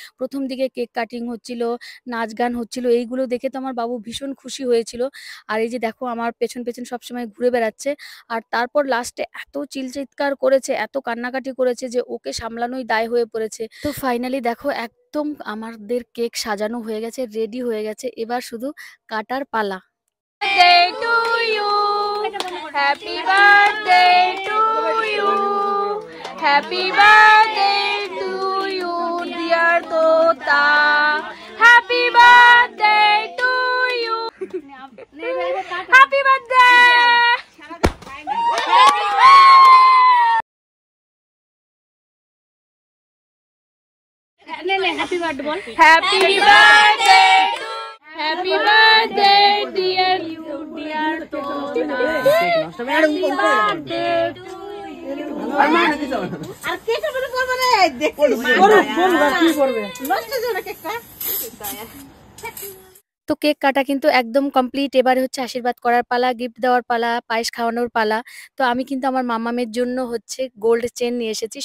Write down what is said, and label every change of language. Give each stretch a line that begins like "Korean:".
Bangla: প্রথম দিকে cake cutting হচ্ছিল, নাচ গান হচ্ছিল, এইগুলো দেখে তো আমার বাবু ভীষণ খুশি হয়েছিল। আর এই যে দেখো আমার পেছন পেছন সবসময় ঘুরে বেড়াচ্ছে। আর তারপর লাস্টে এত চিৎকার করেছে, এত কান্নাকাটি করেছে যে ওকে সামলানোই দায় হয়ে পড়েছে। তো ফাইনালি দেখো একদম আমাদের কেক সাজানো হয়ে গেছে, রেডি হয়ে গেছে, এবার শুধু কাটার পালা।
English: Birthday to you, happy birthday to you, happy birthday to you dear Tota, happy birthday to you, happy birthday, happy birthday bol, happy birthday, happy birthday dear you dear Tota, happy birthday to you.
Bangla: আর কেটে বলে করবে রে, দেখো করো কোন কি করবে নষ্ট করে কেকটা। তো কেক কাটা কিন্তু একদম কমপ্লিট। এবারে হচ্ছে আশীর্বাদ করার পালা, গিফট দেওয়ার পালা, পায়েস খাওয়ানোর পালা। তো আমি কিন্তু আমার মাম্মামের জন্য হচ্ছে গোল্ড চেইন নিয়ে এসেছি।